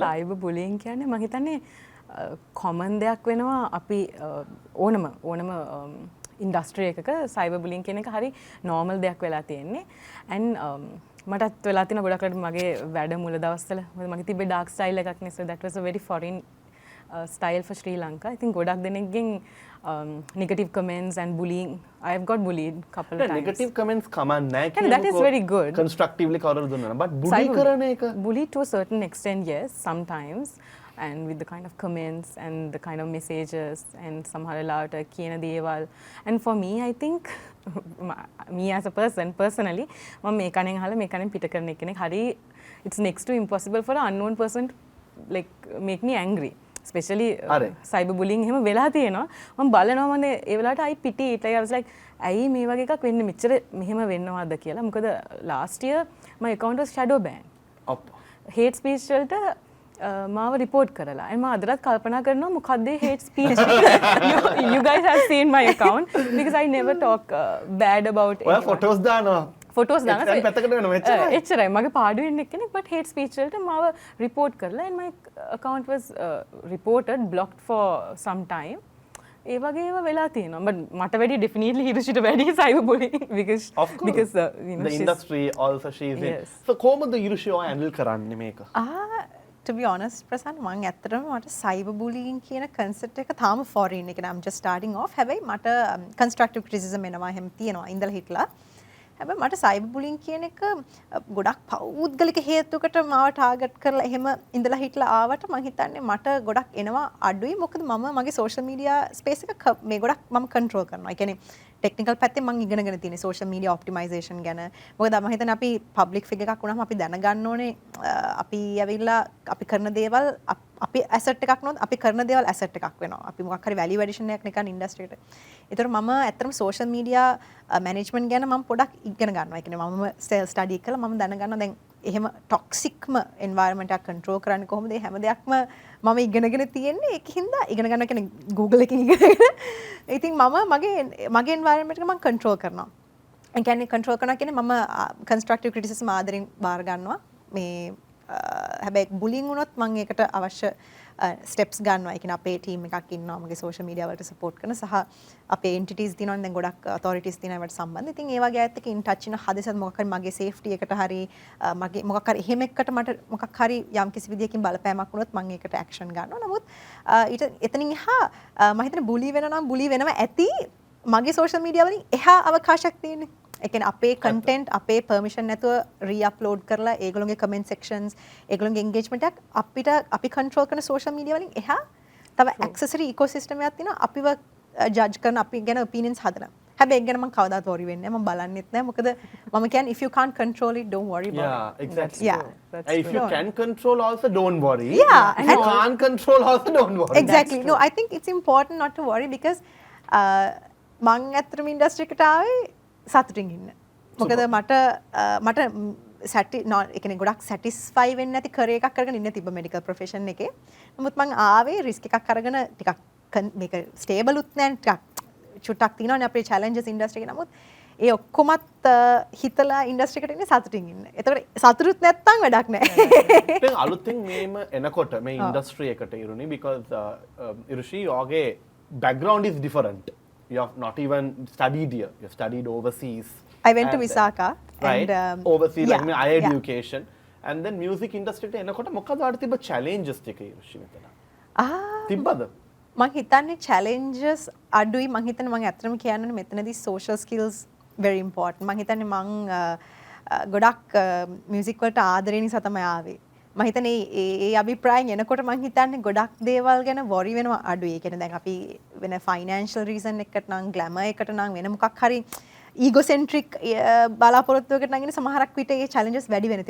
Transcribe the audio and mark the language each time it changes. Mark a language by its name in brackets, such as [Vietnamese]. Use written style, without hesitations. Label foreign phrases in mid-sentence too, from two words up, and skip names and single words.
[English] cyber bullying [Sinhala] කියන්නේ මම හිතන්නේ කොමන් දෙයක් වෙනවා අපි ඕනම ඉන්ඩස්ට්‍රි එකක [English] cyber bullying [Sinhala] කියන එක හරි නෝමල් දෙයක් වෙලා තියෙන්නේ. and මටත් වෙලා තියෙන ගොඩක් මගේ වැඩ මුල දවස්වල මගේ තිබ්බේ [English] dark style [Sinhala] එකක් නේ, [English] so that was a very foreign style for Sri Lanka. I think [Sinhala] ගොඩක් දෙනෙක්ගෙන් [English] negative comments and bullying. I have got bullied couple times. negative comments [Sinhala] කමන්නේ නැහැ [English] And that is very good. [Sinhala] කන්ස්ට්‍රක්ටිව්ලි කවුරුද දුන්නා but බුලි කරන එක [English] bully to a certain extent, yes, sometimes, and with the kind of comments and the kind of messages and [Sinhala] සමහර වෙලාවට කියන දේවල්. [English] And for me, I think me as a person personally [Sinhala] මම මේ කණෙන් අහලා මේ කණෙන් පිට කරන කෙනෙක් හරි [English] it's next to impossible for an unknown person to like make me angry. Especially cyber bullying [Sinhala] එහෙම වෙලා තියෙනවා. මම බලනවා මම ඒ වෙලාවට [English] I pity it. I was like [Sinhala] ඇයි මේ වගේ එකක් වෙන්නේ මෙච්චර මෙහෙම වෙනවද කියලා. [English] මොකද last year my account was shadow banned. hate speech [Sinhala] වලට මාව report කරලා. and මම අදටත් කල්පනා කරනවා මොකද්ද [English] hate speech. you guys have seen my account because I never talk bad about [Sinhala] ඔයා ෆොටෝස් දානවා. ෆොටෝස් දානවා. එක්සන් පැත්තකට වෙනවා එච්චරයි. එච්චරයි. මගේ පාඩුවෙන් එක්කෙනෙක් [English] but hate speech [Sinhala] වලට මාව report කරලා [English] and my account was reported blocked for some time. [Sinhala] ඒ වගේ ඒවා වෙලා තියෙනවා. but මට වැඩි definitely හිරුෂිට වැඩි [English] cyber bullying because Of course. because you know the industry also she is in. Yes. [Sinhala] So කොහොමද ඉරුෂි ඔය handle කරන්නේ මේක? [English] to be honest [Sinhala] ප්‍රසන්න මම ඇත්තටම මට [English] cyber bullying [Sinhala] කියන concept එක තාම foreign එක. [English] I'm just starting off. [Sinhala] හැබැයි මට [English] constructive criticism [Sinhala] එනවා එහෙම තියෙනවා ඉඳලා හිටලා. හැබැයි මට [English] cyber bullying [Sinhala] කියන එක ගොඩක් පෞද්ගලික හේතුවකට මාව ටාගට් කරලා එහෙම ඉඳලා හිටලා ආවට මම හිතන්නේ මට ගොඩක් එනවා අඩුයි. මොකද මම මගේ [English] social media space [Sinhala] එක මේ ගොඩක් මම control කරනවා. ඒ කියන්නේ ටෙක්නිකල් පැත්තෙන් මම ඉගෙනගෙන තියෙන්නේ [English] social media optimization [Sinhala] ගැන. මොකද මම හිතන්නේ අපි [English] public figure [Sinhala] එකක් වුණාම අපි දැනගන්න ඕනේ අපි ඇවිල්ලා අපි කරන දේවල් අපි asset එකක් නෝත් අපි කරන දේවල් asset එකක් වෙනවා. අපි මොකක් හරි [English] value addition [Sinhala] එකක් නිකන් industry එකට. ඒතර මම ඇත්තටම [English] social media management [Sinhala] ගැන මම පොඩක් ඉගෙන ගන්නවා. ඒ කියන්නේ මම [English] self study [Sinhala] කරලා මම දැනගන්නවා දැන් එහෙම toxicම environment එකක් control කරන්නේ කොහොමද? ඒ හැම දෙයක්ම මම ඉගෙනගෙන තියෙන්නේ. ඒකින්ද ඉගෙන ගන්නවා කියන්නේ Google එකකින් ඉගෙනගෙන. ඉතින් මම මගේ environment එක මම control කරනවා. ඒ කියන්නේ control කරනවා කියන්නේ මම [English] constructive criticism [Sinhala] ආදරෙන් බාර ගන්නවා. මේ හැබැයි bullying වුණොත් මම ඒකට අවශ්‍ය ස්ටෙප්ස් ගන්නවා. ඒ කියන්නේ අපේ ටීම් එකක් ඉන්නවා මගේ [English] social media [Sinhala] වලට support කරන සහ අපේ entities තියෙනවා දැන් ගොඩක් authorities තියෙනවා ඒවට සම්බන්ධ. ඉතින් ඒ වගේ අයත් එක්ක [English] in touch [Sinhala] වෙන හදසත් මොකක් හරි මගේ safety එකට හරි මගේ මොකක් හරි එහෙම එකකට මට මොකක් හරි යම් කිසි විදියකින් බලපෑමක් වුණොත් මම ඒකට action ගන්නවා. නමුත් එතනින් එහා මම හිතන්නේ bully වෙනවා නම් bully වෙනවා ඇති මගේ [English] social media [Sinhala] වලින් එහා අවකාශයක් තියෙන්නේ. ඒ කියන්නේ අපේ content අපේ permission නැතුව re-upload කරලා ඒගොල්ලෝගේ [English] comment sections [Sinhala] ඒගොල්ලෝගේ engagement එක අපිට අපි control කරන social media වලින් එහා තව [English] accessory ecosystem [Sinhala] එකක් තියෙනවා අපිව judge කරන අපි ගැන opinions හදන. හැබැයි ඒක ගැන මම කවදාවත් worry වෙන්නේ නැහැ. මම බලන්නෙත් නැහැ. මොකද මම කියන්නේ [English] if you can't control it don't worry about it. Yeah, exactly. Yeah. And if you can control also don't worry. Yeah, If you can't control also don't worry. Exactly. No, I think it's important not to worry because [Sinhala] මං ඇත්තටම industry එකට ආවේ සතුටින් ඉන්න. මොකද මට ඒ කියන්නේ ගොඩක් satisfy වෙන්නේ නැති career එකක් කරගෙන ඉන්න තිබ්බ [English] medical profession [Sinhala] එකේ. නමුත් මං ආවේ risk එකක් අරගෙන ටිකක් මේක stable උත් නැහැ ටිකක් චුට්ටක් තියෙනවානේ අපේ challenges industry එකේ. නමුත් ඒ ඔක්කොමත් හිතලා industry එකට ඉන්නේ සතුටින් ඉන්න. ඒතකොට සතුටුත් නැත්තම් වැඩක් නැහැ. දැන් අලුතින් මේම එනකොට මේ industry එකට ඉරුණි because ඉරුෂි යෝගේ [English] background is different. You have not even studied here. You have studied overseas. I went to Visaka. Right. And, overseas, yeah, like higher yeah. education. And then music industry [Sinhala] එනකොට මොකද ආඩ තිබ්බ challenges ටික ඉරුෂි මෙතන? තිබ්බද? මං හිතන්නේ challenges අඩුයි. මං හිතන්නේ මං ඇත්තටම කියන්නේ මෙතනදී [English] social skills very important. [Sinhala] මං හිතන්නේ මං ගොඩක් මියුසික් වලට ආදරේ නිසා තමයි ආවේ. මම හිතන්නේ ඒ අභිප්‍රායන් එනකොට මං හිතන්නේ ගොඩක් දේවල් ගැන worry වෙනවා අඩුයි. ඒ කියන්නේ දැන් අපි වෙන [English] financial reason [Sinhala] එකකට නම් glamour එකට නම් වෙන මොකක් හරි egocentric බලාපොරොත්තුවකට නම් ඉන්නේ සමහරක් විට ඒ challenges වැඩි වෙන.